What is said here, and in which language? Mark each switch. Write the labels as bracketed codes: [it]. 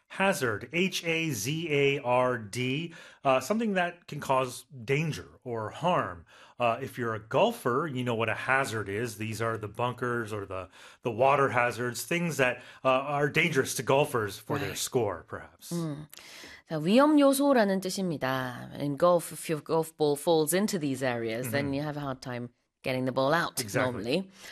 [en] Hazard, H-A-Z-A-R-D, something that can cause danger or harm. If you're a golfer, you know what a hazard is. These are the bunkers or the water hazards, things that are dangerous to golfers for their score, perhaps. [ko] 자, 위험 요소라는 뜻입니다. [en] In golf, if your golf ball falls into these areas, then you have a hard time getting the ball out normally.